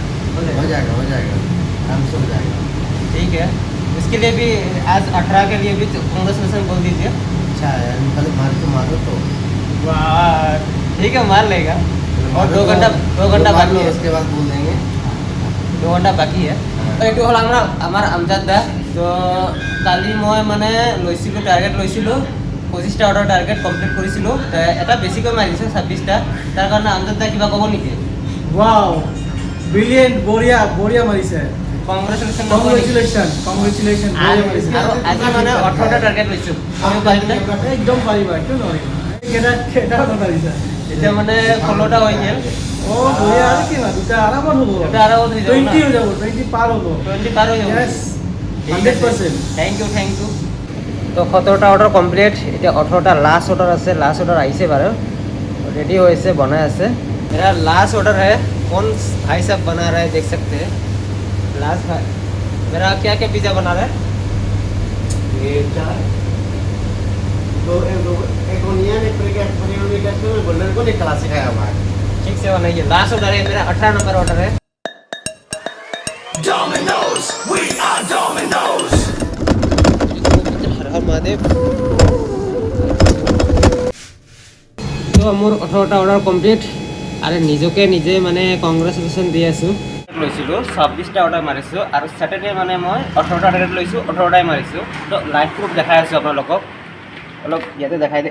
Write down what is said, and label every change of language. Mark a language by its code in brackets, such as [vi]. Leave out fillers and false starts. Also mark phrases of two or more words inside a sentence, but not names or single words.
[hi] हो जाएगा आराम से हो जाएगा। ठीक है, इसके लिए भी आज 18 के लिए भी कांग्रेचुलेशन बोल दीजिए। अच्छा है, मारो तो। वाह, ठीक है, मार लेगा। और 2 घंटा बाकी है। उसके बाद बोल देंगे। [as] 2 [hi] घंटा बाकी है। [as] এইটো হ'ল আমাৰ আমজাদ দা। তো কালি মই মানে লৈছিলোঁ, টাৰ্গেট লৈছিলোঁ 25টা [en] order target complete [as] কৰিছিলোঁ। এটা বেছিকৈ মাৰিছোঁ 26টা। তাৰ কাৰণে আমজাদ দা কিবা ক'ব নেকি? [en] wow brilliant [hi] बढ़िया मारिছে [as] কংগ্ৰেচুলেশ্যন। কংগ্ৰেচুলেশ্যন আৰু আজি মানে 18টা টাৰ্গেট লৈছোঁ। আমি পাৰিমনে? একদম পাৰিবা কিয় নোৱাৰিবা কেইটা মাৰিছা এতিয়া মানে 16টা হৈ গ'ল। ও বঢ়িয়া আৰু কি না দুটা আৰামত হ'ব এটা আৰামত হৈ যাব 20 হৈ যাব 20 পাৰ হ'ব 20 পাৰ হৈ যাব। [en] Yes, 100%। thank you. [as] তো 17টা [en] order complete. [as] এতিয়া 18টা [en] last order [as] আছে। [en] last order [as] আহিছে বাৰু, रेडी হৈছে, বনাই আছে। [hi] मेरा [en] last order [hi] है। कौन भाई साहब बना रहा है, देख सकते हैं। लास्ट भाई मेरा क्या क्या पिज़्ज़ा बना रहा है? एक ओनियन, एक गोल्डन को, एक क्लासिक है हमारा। ठीक से बनाइए। [en] last order [hi] है मेरा, 18 नंबर ऑर्डर है। [en] Domino's, we are Domino's. [hi] हर हर महादेव। [as] তো মোৰ 18টা [en] order complete [as] আৰু নিজকে নিজে মানে কংগ্ৰেচুলেশ্যন দি আছোঁ। লৈছিলোঁ 26টা অৰ্ডাৰ মাৰিছোঁ আৰু ছেটাৰডে মানে মই 18টা টাৰ্গেট লৈছোঁ, 18টাই মাৰিছোঁ। তো [en] live proof [as] দেখাই আছোঁ আপোনালোকক। অলপ ইয়াতে দেখাই দিয়ে।